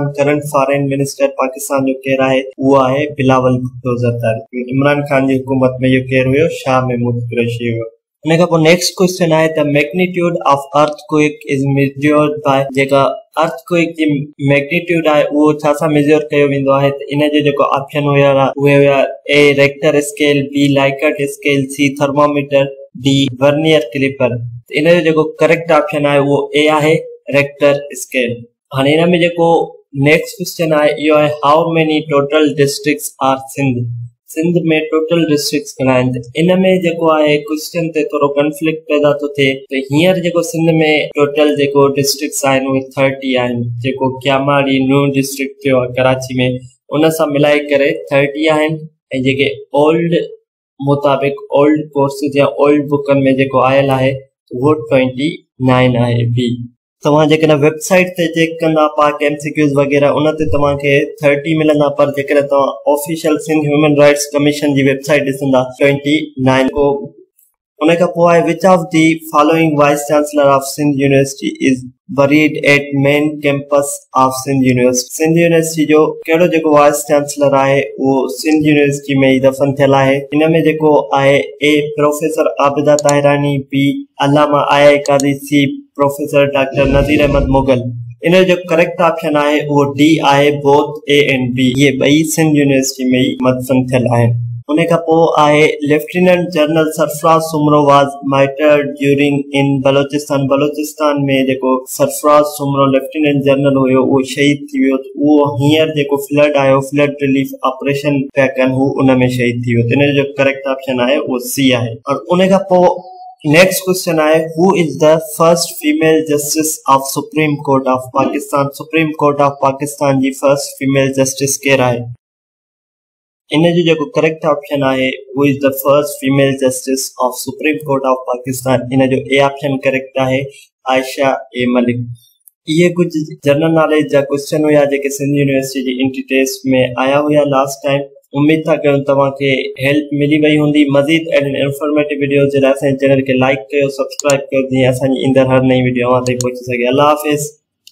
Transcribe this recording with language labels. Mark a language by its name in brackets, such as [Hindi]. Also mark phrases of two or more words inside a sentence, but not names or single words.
[English] current foreign minister [Sindhi] पाकिस्तान जो केरु आहे, उहो आहे बिलावल भुट्टो ज़रदारी। इमरान खान जी हुकूमत में इहो केरु हुयो, शाह महमूद कुरैशी हुयो। उन खां पोइ [English] next question [Sindhi] आहे [English] the magnitude of earthquake is measured by, [Sindhi] जेका अर्थक्वेक जी मैग्नीट्यूड आहे उहो छा सां मेजर कयो वेंदो आहे, त इन जो जेको ऑप्शन हुया उहे हुया [English] A Richter scale, B Likert scale, C thermometer, D vernier caliper. [Sindhi] इन जो जेको [English] correct option [Sindhi] आहे उहो ए आहे, [English] Richter scale. [Sindhi] हाणे इन में जेको [English] next question [Sindhi] आहे इहो आहे [English] how many total districts are Sindh. [Sindhi] सिंध में [English] total districts [Sindhi] घणा आहिनि, त इन में जेको आहे क्वेश्चन ते थोरो कंफ्लिक्ट पैदा थो थिए। त हींअर जेको सिंध में टोटल जेको डिस्ट्रिक्ट्स आहिनि उहे 30 आहिनि, जेको क्यामाड़ी [English] new district [Sindhi] थियो आहे कराची में, उन सां मिलाए करे 30 आहिनि। ऐं जेके ओल्ड मुताबिक़ [English] old courses [Sindhi] या ओल्ड बुकनि में जेको आयल आहे वो 29 आहे, बी। तव्हां जेकॾहिं वेबसाइट ते चेक कंदा पाक MCQs वग़ैरह, उन ते तव्हांखे 30 मिलंदा, पर जेकॾहिं तव्हां ऑफिशियल सिंध ह्यूमन राइट्स कमीशन जी वेबसाइट ॾिसंदा 29 को उन खां पोइ आहे [English] which of the following vice chancellor of Sindh University is buried at main campus of Sindh University. [Sindhi] सिंध यूनिवर्सिटी जो कहिड़ो जेको [English] vice chancellor [Sindhi] आहे उहो सिंध यूनिवर्सिटी में ई दफ़न थियल आहे। इन में जेको आहे ए प्रोफेसर आबिदा ताहिरानी, बी अल्लामा आया कादी, सी प्रोफेसर डॉक्टर नज़ीर अहमद मुगल। इन जो [English] correct option [Sindhi] आहे उहो डी आहे, [English] both A and B. [Sindhi] ये ॿई सिंध यूनिवर्सिटी में ई मदफन थियल आहिनि। उन खां पोइ आहे लेफ्टिनेंट जनरल सरफराज सुमरो [English] was martyred during in [Sindhi] बलोचिस्तान। बलोचिस्तान में जेको सरफराज सुमरो लेफ्टिनेंट जनरल हुयो उहो शहीद थी वियो। उहो हींअर जेको फ्लड आयो, [English] flood relief operation [Sindhi] पिया कनि, हू उन में शहीद थी वियो। इन जो [English] correct option [Sindhi] आहे उहो सी आहे। और उन खां पोइ [English] next question [Sindhi] आहे [English] who is the first female justice of [Sindhi] सुप्रीम कोर्ट ऑफ पाकिस्तान। सुप्रीम कोर्ट ऑफ पाकिस्तान जी [English] first female justice [Sindhi] केरु आहे? इन जो जेको [English] correct option [Sindhi] आहे [English] who is the first female justice of [Sindhi] सुप्रीम कोर्ट ऑफ पाकिस्तान। इन जो [English] A option correct [Sindhi] आहे, आयशा ए मलिक। ये कुछ [English] general knowledge [Sindhi] जा क्वेश्चन हुआ जेके सिंध यूनिवर्सिटी जी [English] entry test [Sindhi] में आया हुआ [English] last time. [Sindhi] उम्मीद था कयूं तव्हांखे हेल्प मिली वई हूंदी। मज़ीद अहिड़ियुनि [English] informative videos [Sindhi] जे लाइ असांजे चैनल खे लाइक कयो, सब्सक्राइब कयो, जीअं असांजी ईंदड़ हर नई वीडियो अव्हां ताईं पहुची सघे। अल्लाह हाफ़िज़।